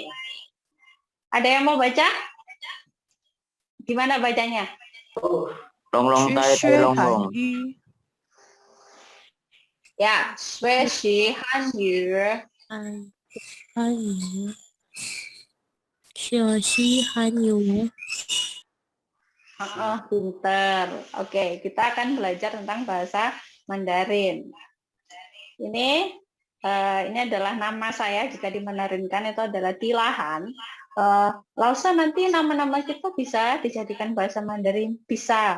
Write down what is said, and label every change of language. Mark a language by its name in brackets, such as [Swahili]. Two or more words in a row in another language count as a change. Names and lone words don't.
[Indonesian] Ada yang mau baca? Gimana bacanya? Long long. Ya, [Chinese] 学习汉语。学习汉语。 [Indonesian] Pinter. Oke, kita akan belajar tentang bahasa Mandarin. Ini adalah nama saya jika dimandarinkan itu adalah Tilahan. Lausa nanti nama-nama kita bisa dijadikan bahasa Mandarin, bisa.